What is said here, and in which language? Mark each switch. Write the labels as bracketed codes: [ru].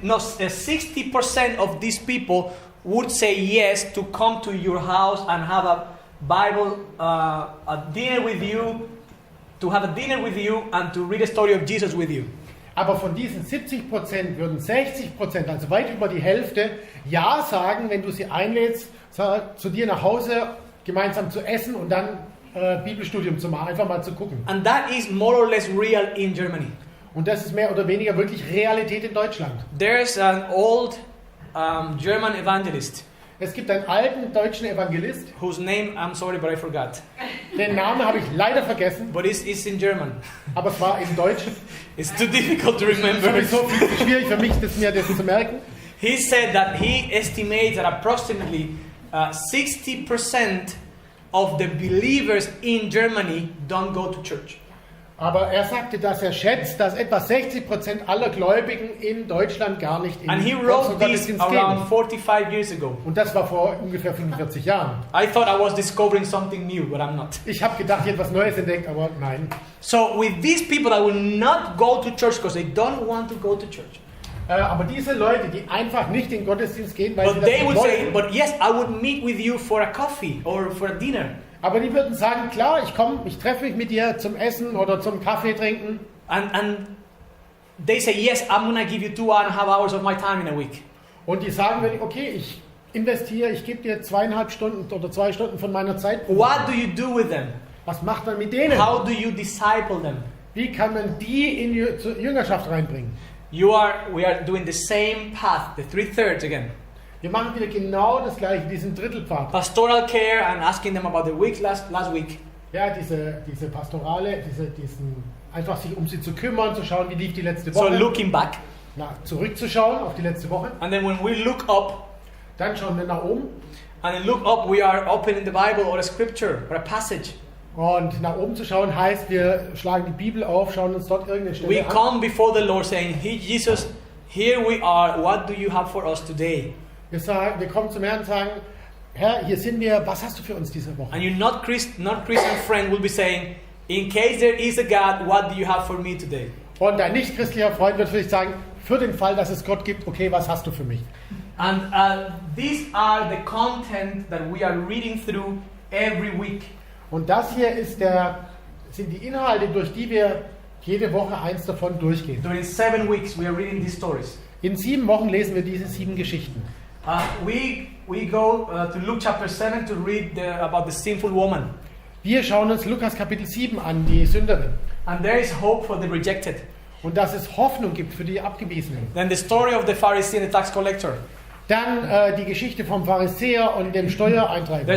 [en] 60% of these people would say yes to come to your house and have a Bible, a dinner with you, to have a dinner with you and to read a story of Jesus with you. [de] aber von diesen 70% würden 60%, also weit über die Hälfte, Ja sagen, wenn du sie einlädst, zu dir nach Hause gemeinsam zu essen und dann Bibelstudium zu machen, einfach mal zu gucken. [en] And that is more or less real in Germany. [de] Und das ist mehr oder weniger wirklich Realität in Deutschland. [en] There's an old German evangelist [de] Es gibt einen alten deutschen Evangelist, [en] whose name, I'm sorry, but I forgot. [de] den Namen habe ich leider vergessen, [en] But it's in German. [de] aber es war in Deutsch. [en] It's too difficult to [de] Es ist [en] remember. [de] sowieso viel zu schwierig für mich, mir das zu merken. [en] He said that he estimates that approximately 60% of the believers in Germany don't go to church. [de] Aber er sagte, dass er schätzt, dass etwa 60% aller Gläubigen in Deutschland gar nicht in [en] And he [de] zum [en] wrote this [de] Gottesdienst [en] around [de] gehen. [en] 45 years ago. [de] Und das war vor ungefähr 45 Jahren. [en] I thought I was discovering something new, but I'm not. [de] Ich habe gedacht, ich hätte etwas Neues entdeckt, aber nein. [en] So with these people that will not go to church because they don't want to go to church. [de] Aber diese Leute, die einfach nicht in den Gottesdienst gehen, weil sie [en] But [de] das [en] they [de] nicht [en] would say, but yes, I would meet with you for a coffee or for a dinner. [de] aber die würden sagen, klar, ich treffe mich mit dir zum Essen oder zum Kaffee trinken. [en] And they say, yes, I'm going to give you 2.5 hours of my time in a week. [de] Und die sagen, okay, ich investiere, ich gebe dir 2,5 Stunden oder 2 Stunden von meiner Zeit. [en] What do you do with them? [de] Was macht man mit denen? [en] How do you disciple them? [de] Wie kann man die in zur Jüngerschaft reinbringen? [en] We are doing the same path, the 3/3 again. [de] Wir machen wieder genau das gleiche, diesen Drittelpfad. [en] Pastoral care and asking them about the week last week. [de] Ja, diese Pastorale, diesen einfach sich um sie zu kümmern, zu schauen, wie lief die letzte [en] So [de] Woche. [en] looking back. [de] Zurückzuschauen auf die letzte Woche. [en] And then when we look up, [de] Dann schauen wir nach oben. [en] and then look up, we are opening the Bible or a scripture or a passage. [de] Und nach oben zu schauen heißt, wir schlagen die Bibel auf, schauen uns dort irgendeine Stelle [en] We [de] an. [en] come before the Lord saying, "Hey, Jesus, here we are. What do you have for us today?" [de] Wir kommen zum Herrn und sagen, Herr, hier sind wir, was hast du für uns diese Woche? [en] And your not Christian friend will be saying, "In case there is a God, what do you have for me today?" [de] Und ein nicht-christlicher Freund wird vielleicht sagen, für den Fall, dass es Gott gibt, okay, was hast du für mich? [en] And these are the content that we are reading through every week. [de] Und das hier sind die Inhalte, durch die wir jede Woche eins davon durchgehen. [en] During 7 weeks, we are reading these stories. [de] In 7 Wochen lesen wir diese 7 Geschichten. [en] We go to Luke chapter 7 to read about the sinful woman. [de] Wir schauen uns Lukas Kapitel 7 an, die Sünderin. [en] And there is hope for the rejected. [de] Und dass es Hoffnung gibt für die Abgewiesenen. [en] Then the story of the Pharisee and the tax collector. [de] Dann die Geschichte vom Pharisäer und dem Steuereintreiber.